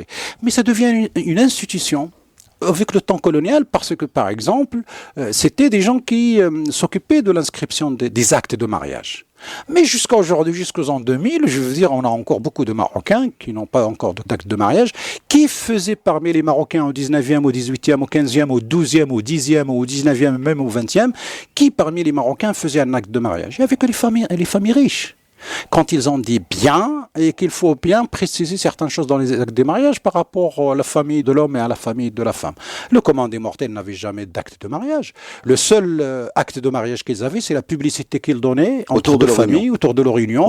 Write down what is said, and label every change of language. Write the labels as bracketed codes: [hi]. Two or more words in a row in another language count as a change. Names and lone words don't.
[fr] Mais ça devient une institution avec le temps colonial, parce que, par exemple, c'était des gens qui s'occupaient de l'inscription des actes de mariage. Mais jusqu'à aujourd'hui, jusqu'aux ans 2000, je veux dire, on a encore beaucoup de Marocains qui n'ont pas encore d'acte de mariage, qui faisaient parmi les Marocains au 19e, au 18e, au 15e, au 12e, au 10e, au 19e, même au 20e, qui parmi les Marocains faisaient un acte de mariage. Il n'y avait que les familles riches. Quand ils ont dit bien, et qu'il faut bien préciser certaines choses dans les actes de mariage par rapport à la famille de l'homme et à la famille de la femme. Le commun des mortels n'avait jamais d'acte de mariage. Le seul acte de mariage qu'ils avaient, c'est la publicité qu'ils donnaient autour de famille, autour de leur union.